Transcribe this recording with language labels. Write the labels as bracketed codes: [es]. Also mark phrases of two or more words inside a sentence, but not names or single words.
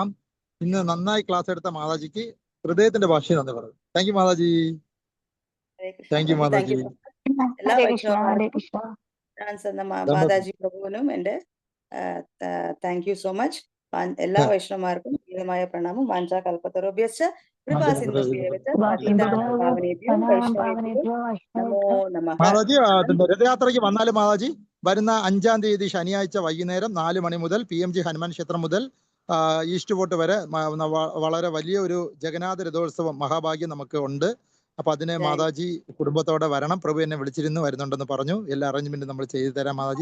[ml] ഇന്ന് നന്നായി ക്ലാസ് എടുത്ത മാതാജിക്ക് ഹൃദയത്തിന്റെ ഭാഷയിൽ നന്ദി പറയും. [en] thank you mataji. thank you mataji. [ml] ഹരേ കൃഷ്ണ. ഹരേ കൃഷ്ണ. മാതാജി പ്രഭുവിനും എന്റെ [en] thank you so much. [ml] എല്ലാ വൈഷ്ണവമാർക്കും ഉചിതമായ പ്രണാമം. [sa] വാഞ്ചാ കൽപ്പതരുഭ്യശ്ച കൃപാ സിന്ധുഭ്യേവ ച പതിതാനാം പാവനേഭ്യോ വൈഷ്ണവേഭ്യോ നമോ നമഃ. [ml] മാതാജി രഥയാത്രയ്ക്ക് വന്നാലും മാതാജി വരുന്ന 5-ാം തീയതി ശനിയാഴ്ച വൈകുന്നേരം 4 മണി മുതൽ PMG ഹനുമാൻ ക്ഷേത്രം മുതൽ ഈസ്റ്റ് ഫോർട്ട് വരെ വളരെ വലിയ ഒരു ജഗന്നാഥ രഥോത്സവം മഹാഭാഗ്യം നമുക്ക് ഉണ്ട്. അപ്പൊ അതിന് മാതാജി കുടുംബത്തോടെ വരണം. പ്രഭു എന്നെ വിളിച്ചിരുന്നു, വരുന്നുണ്ടെന്ന് പറഞ്ഞു. എല്ലാ അറേഞ്ച്മെന്റും നമ്മൾ ചെയ്തു തരാം മാതാജി.